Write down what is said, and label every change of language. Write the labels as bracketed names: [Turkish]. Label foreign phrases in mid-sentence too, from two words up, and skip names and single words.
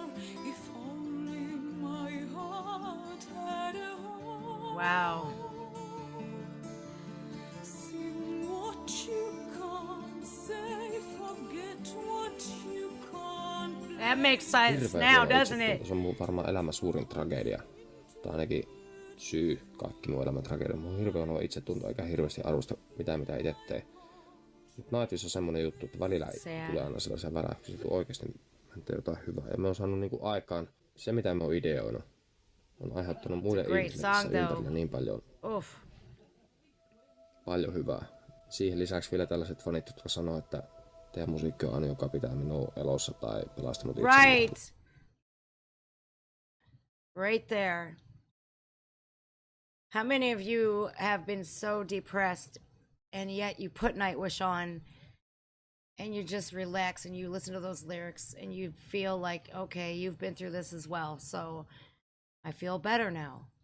[English] If only my heart had a home. Wow. Sing what you can't say, forget what you can't. That makes sense now, doesn't it? [Finnish] Se on varmaan elämän suurin tragedia. Tai ainakin syy kaikki mun elämän tragedia. Mun on hirveän huono itsetunto eikä hirveästi arvosta mitä itse teen. Nightwish on semmonen juttu, että välillä tulee aina sellaisia väräyksiä, että oikeasti mä teen jotain hyvää. Ja me on saanut niinku aikaan se, mitä mä oon ideoinut, on aiheuttanut muiden ihmisten ympärillä niin paljon hyvää. Siihen lisäksi vielä tällaiset fanit, jotka sanoo, että teidän musiikki on aina, joka pitää minua elossa tai pelastanut itseni. [English] Right there. How many of you have been so depressed and yet you put Nightwish on and you just relax and you listen to those lyrics and you feel like, okay, you've been through this as well, so I feel better now.